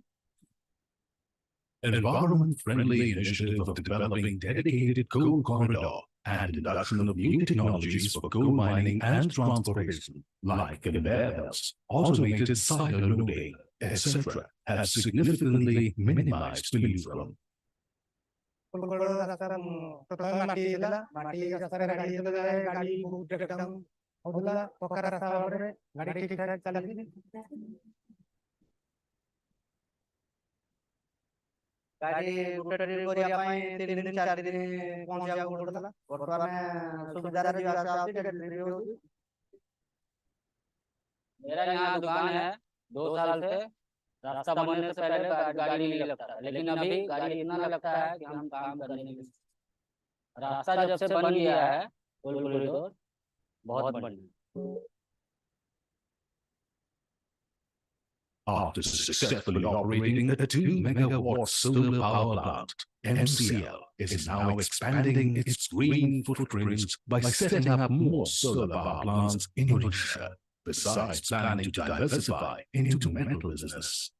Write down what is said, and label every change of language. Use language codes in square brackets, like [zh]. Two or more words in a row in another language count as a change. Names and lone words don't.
[en] An environment-friendly initiative of developing dedicated coal corridor and induction of new technologies for coal mining and transportation, like conveyor belts, automated silo loading, etc., has significantly minimized pollution. [or] ଗାଡ଼ି ରୋଟେଟରୀ କରିବା ପାଇଁ 3 ଦିନ 4 ଦିନ ପହଞ୍ଚିବାକୁ ପଡୁଥିଲା ବର୍ତ୍ତମାନ ସୁବିଧାରେ ଯିବା ଆସିବା ହଉଛି ଡେଲିଭରି ହଉଛି। [hi] मेरा यहाँ दुकान है 2 साल से। रास्ता बनने से पहले गाड़ी नहीं लगता है, लेकिन अभी गाड़ी इतना लगता है कि हम काम करने नहीं सकते। रास्ता जब से बन गया है [en] toll corridor [hi] बहुत बढ़िया। [en] After successfully operating a 2 megawatt solar power plant, MCL is now expanding its green footprints by setting up more solar power plants in Odisha, besides planning to diversify into metal business.